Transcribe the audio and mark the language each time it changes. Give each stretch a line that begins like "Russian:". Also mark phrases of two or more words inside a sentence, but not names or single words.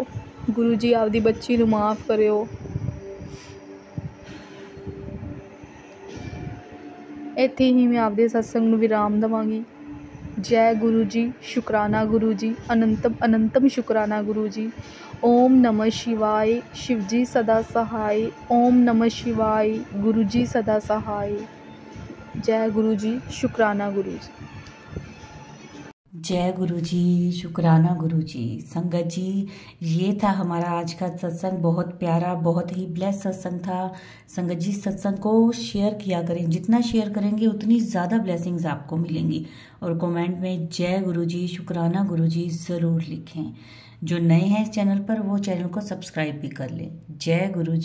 Punjabi: ਗੁਰੂ ਜੀ ਆਪਦੀ ਬੱਚੀ ਨੂੰ ਮਾफ़ ਕਰਿਓ। ਇੱਥੇ ਹੀ ਮੈਂ ਆਪਦੇ ਸਤਸੰਗ ਨੂੰ ਵਿਰਾਮ ਦੇਵਾਂਗੀ। ਜੈ ਗੁਰੂ ਜੀ, ਸ਼ੁਕਰਾਨਾ ਗੁਰੂ ਜੀ, ਅਨੰਤਮ ਅਨੰਤਮ ਸ਼ੁਕਰਾਨਾ ਗੁਰੂ ਜੀ।
Sanskrit: ओम नमः शिवाय,
Hindi: शिव जी सदा सहाय।
Sanskrit: ओम नमः शिवाय,
Hindi: गुरु जी सदा सहाय। जय गुरु जी, शुकराना गुरु जी। जय गुरु जी, शुकराना गुरु जी। संगत जी, ये था हमारा आज का सत्संग। बहुत प्यारा, बहुत ही ब्लेस सत्संग था। संगत जी, सत्संग को शेयर किया करें, जितना शेयर करेंगे उतनी ज़्यादा ब्लेसिंग्स आपको मिलेंगी। और कमेंट में जय गुरु जी, शुकराना गुरु जी ज़रूर लिखें। जो नए हैं इस चैनल पर वो चैनल को सब्सक्राइब भी कर लें।